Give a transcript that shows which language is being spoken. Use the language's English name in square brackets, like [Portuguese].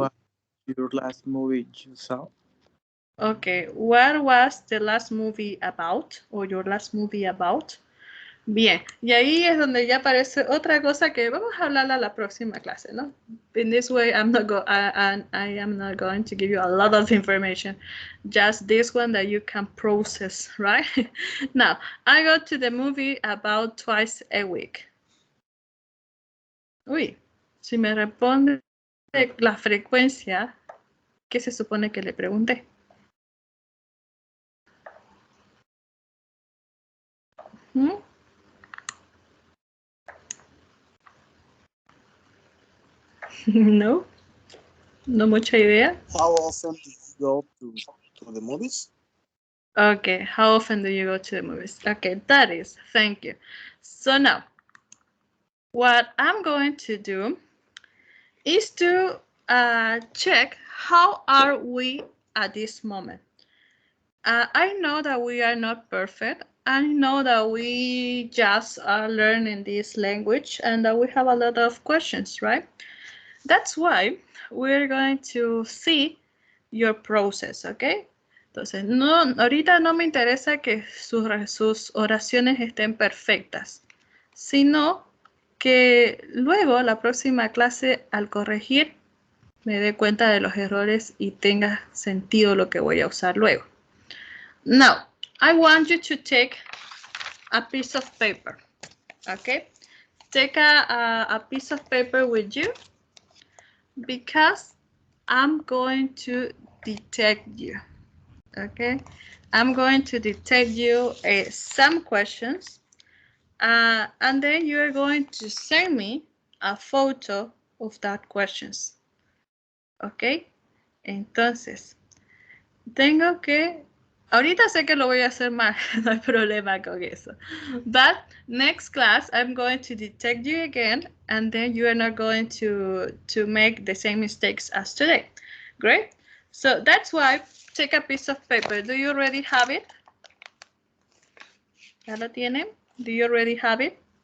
[English] was your last movie you saw? Okay, what was the last movie about? Or your last movie about? [Spanish] Bien, y ahí es donde ya aparece otra cosa que vamos a hablarla la próxima clase, ¿no? [English] In this way, I am not going to give you a lot of information, just this one that you can process, right? Now, I go to the movie about twice a week. [Spanish] Uy, si me responde la frecuencia, ¿qué se supone que le pregunté? ¿Mm? No, no mucha idea. [English] How often do you go to the movies? Okay, how often do you go to the movies? Okay, that is, thank you. So now, what I'm going to do is to check how are we at this moment. I know that we are not perfect. I know that we just are learning this language and that we have a lot of questions, right? That's why we're going to see your process, okay? [Spanish] Entonces, no, ahorita no me interesa que sus oraciones estén perfectas, sino que luego, la próxima clase, al corregir, me dé cuenta de los errores y tenga sentido lo que voy a usar luego. [English] Now, I want you to take a piece of paper, okay? Take a piece of paper with you because I'm going to detect you, okay? I'm going to detect you some questions and then you're going to send me a photo of that questions, okay? [Spanish] Entonces, tengo que, ahorita sé que lo voy a hacer mal, no hay problema con eso. [English] But next class, I'm going to detect you again, and then you are not going to make the same mistakes as today. Great. So that's why, take a piece of paper. Do you already have it? [Spanish] ¿Ya lo tienen? [English] Do you already have it?